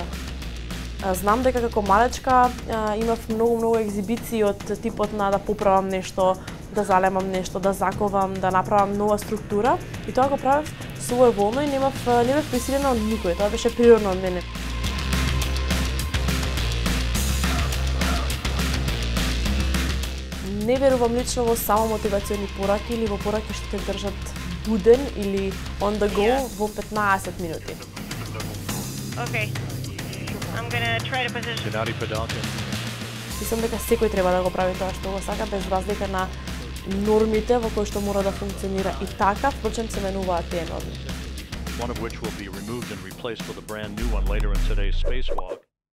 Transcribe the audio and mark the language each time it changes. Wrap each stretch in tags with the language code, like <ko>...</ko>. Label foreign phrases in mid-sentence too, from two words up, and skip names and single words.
<mk>Знам дека како малечка имав многу екзибиции од типот на да поправам нешто, да залемам нешто, да заковам, да направам нова структура, и тоа го правев своеволно и не бев присилена од никој, тоа беше природно од мене. Не верувам лично во само мотивациони пораки или во пораки што те држат буден или</mk> <en>on the go</en> <mk>во 15 минути.</mk> <en>Okay. I'm gonna try to position.</en> <mk>Мислам дека секој треба да го прави тоа што го сака, без разлика на нормите во кои што мора да функционира, и така, впрочем, се менуваат тие норми.</mk> <en>One of which will be removed and replaced with a brand new one later in today's spacewalk.</en>